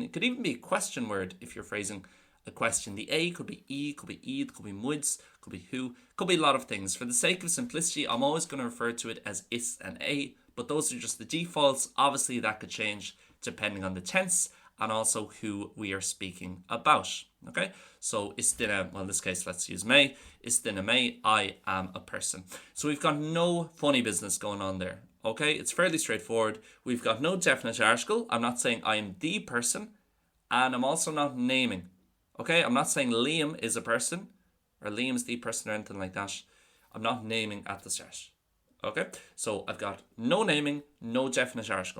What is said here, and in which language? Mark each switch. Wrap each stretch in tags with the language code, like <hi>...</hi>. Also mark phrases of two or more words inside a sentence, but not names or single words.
<en>It could even be a question word if you're phrasing a question. The a could be e, could be id, could be muids, could be who, could be a lot of things. For the sake of simplicity, I'm always going to refer to it as is and a, but those are just the defaults. Obviously, that could change depending on the tense and also who we are speaking about. Okay, so</en> <ga>is duine,</ga> <en>well in this case let's use me,</en> <ga>is duine mé,</ga> <en>I am a person. So we've got no funny business going on there. Okay, it's fairly straightforward. We've got no definite article. I'm not saying I am the person, and I'm also not naming. Okay, I'm not saying Liam is a person or Liam's the person or anything like that. I'm not naming at the start. Okay, so I've got no naming, no definite article.</en>